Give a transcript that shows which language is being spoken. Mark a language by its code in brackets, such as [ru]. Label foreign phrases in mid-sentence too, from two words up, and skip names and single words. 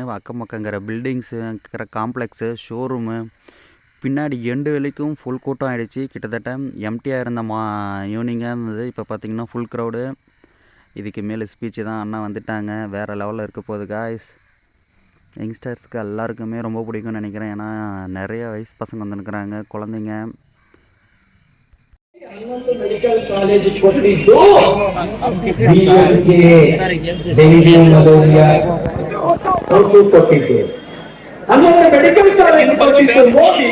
[ta] அக்கம் பக்கங்கிற பில்டிங்ஸு இருக்கிற காம்ப்ளெக்ஸு, ஷோரூமு, பின்னாடி எண்டு வரைக்கும் ஃபுல் கூட்டம் ஆகிடுச்சு. கிட்டத்தட்ட எம்டியாக இருந்த ஈவினிங்காக இருந்தது. இப்போ பார்த்திங்கன்னா [en] full crowd. [ta] இதுக்கு மேலே ஸ்பீச்சு தான். அண்ணா வந்துட்டாங்க. வேறு லெவலில் இருக்க போகுது காய்ஸ். யங்ஸ்டர்ஸ்க்கு எல்லாருக்குமே ரொம்ப பிடிக்கும்னு நினைக்கிறேன். ஏன்னா நிறைய வயசு பசங்க வந்துருக்குறாங்க, குழந்தைங்க. [en] medical college [kn] ಕೊಟ್ಟಿದ್ದು ಕೊಟ್ಟಿದ್ದು ಅಂದ್ರೆ [en] medical college [kn] ಕೊಟ್ಟಿದ್ದು ಮೋದಿ.